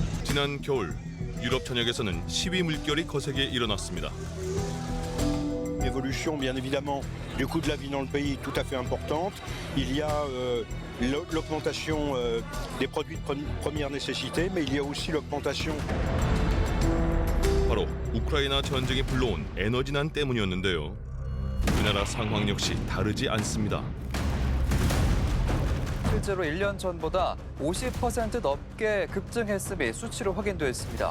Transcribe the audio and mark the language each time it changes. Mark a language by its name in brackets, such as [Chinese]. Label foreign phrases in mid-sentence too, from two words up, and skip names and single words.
[Korean] 지난 겨울 유럽 전역에서는 시위 물결이 거세게 일어났습니다. [French] L'évolution, bien évidemment, du coût de la vie dans le pays est tout à fait importante. Il y a l'augmentation des produits de première nécessité, mais il y a aussi l'augmentation. [Korean] 바로 우크라이나 전쟁이 불러온 에너지난 때문이었는데요. 우리나라 상황 역시 다르지 않습니다. 실제로 1년 전보다 50% 넘게 급증했음이 수치로 확인됐습니다.